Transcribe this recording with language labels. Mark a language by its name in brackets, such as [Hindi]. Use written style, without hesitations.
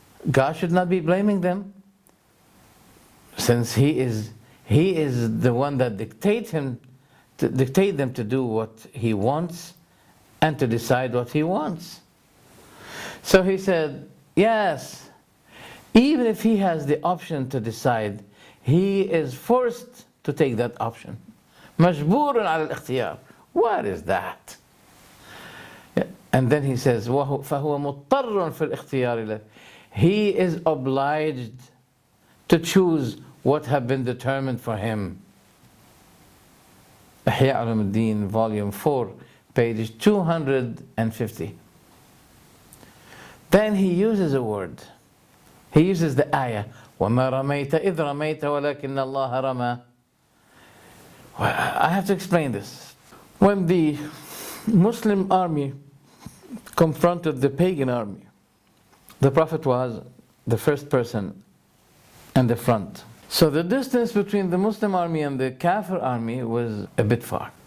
[English] God should not be blaming them, since He is the one that dictate them to do what He wants and to decide what He wants. So he said, yes, even if he has the option to decide, he is forced to take that option. [Arabic] مجبور على الاختيار. [English] What is that? And then he says, [Arabic] فهو مضطر في الاختيار له. [English] He is obliged to choose what have been determined for him. يعرفه الدين, volume 4, page 250. Then he uses a word. He uses the ayah, [Arabic] وَمَا رَمَيْتَ إِذْ رَمَيْتَ وَلَكِنَّ اللَّهَ رَمَى. [English] I have to explain this. When the Muslim army confronted the pagan army, the Prophet was the first person in the front. So the distance between the Muslim army and the Kafir army was a bit far.